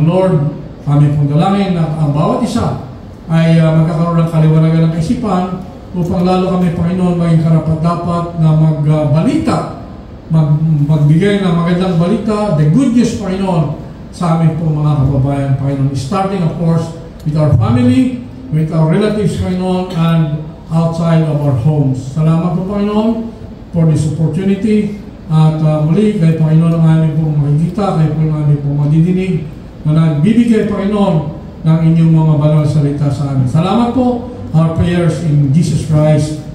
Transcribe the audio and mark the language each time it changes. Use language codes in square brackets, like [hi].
[tl] And Lord, aming pong dalangin na ang bawat isa ay magkakaroon ng kaliwanagan ng kaisipan upang lalo kami, Panginoon, maging karapat-dapat na magbalita, magbigay ng magandang balita, [en] the good news, [tl] Panginoon, sa aming pong mga kababayan, Panginoon. [en] Starting, of course, with our family, with our relatives, Panginoon, and outside of our homes. [tl] Salamat po, Panginoon, [en] for this opportunity. [tl] At muli, kay Panginoon ang aming pong makikita, kay Panginoon ang aming pong madidinig, na nagbibigay, Panginoon, ng inyong mga banal salita sa amin. Salamat po. [en] Our prayers in Jesus Christ.